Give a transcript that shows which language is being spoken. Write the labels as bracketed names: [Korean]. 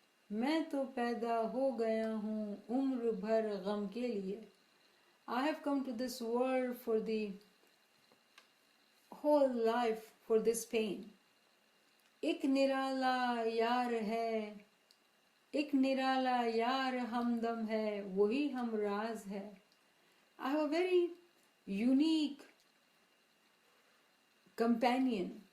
[Urdu] میں تو پیدا ہو گیا ہوں عمر بھر غم کے لیے. [English] I have come to this world for the whole life, for this pain. [Urdu] ایک نرالا یار ہے, ایک نرالا یار ہمدم ہے, وہی ہم راز ہے. [English] I have a very unique companion.